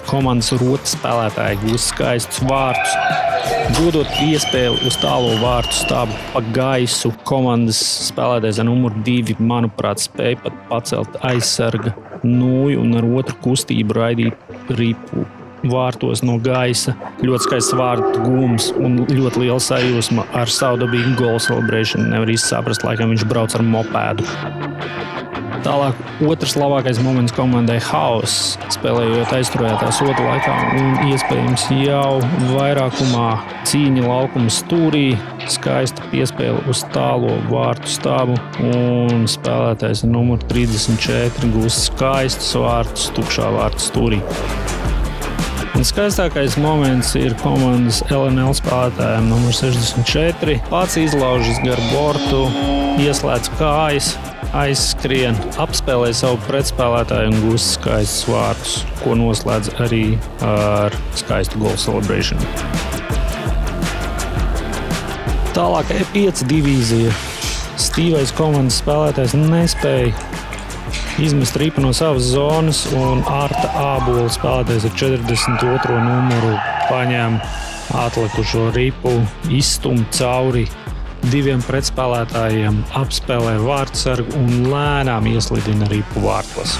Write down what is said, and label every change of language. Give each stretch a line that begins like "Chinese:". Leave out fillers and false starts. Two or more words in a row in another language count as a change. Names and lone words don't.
Latvian: Komandas Rota spēlētāji gūst skaistus vārtus. Dodot piespēli uz tālo vārtu stabu pa gaisu, komandas spēlētājs ar numuru 2, manuprāt, spēja pat pacelt aizsarga nūju un ar otru kustību raidīt ripu vārtos no gaisa. Ļoti skaists vārtu gūms un ļoti liela sajūsma ar savu dabīgu
English: goal celebration.
Latvian: Nevar īsti saprast, laikam viņš brauc ar mopēdu. Tālāk otrs labākais moments komandai Haus, spēlējot aizturētā soda laikā un iespējams jau vairākumā cīņa laukuma stūrī, skaista piespēle uz tālo vārtu stāvu un spēlētājs ar numuru 34 gūst skaistus vārtus tukšā vārtu stūrī. Un skaistākais moments ir komandas LNL spēlētājiem numur 64. Pats izlaužas gar bortu, ieslēdz kājas, aizskrien, apspēlē savu pretspēlētāju un gūst skaistus vārtus, ko noslēdz arī ar skaistu
English: goal celebration.
Latvian: Tālāk E5 divīzija. Stīvais komandas spēlētājs nespēja izmest ripu no savas zonas, un Arta Ābola spēlētājs ar 42. numuru paņem atlikušo ripu, izstum cauri diviem pretspēlētājiem, apspēlē vārtsargu un lēnām ieslidina ripu vārtos.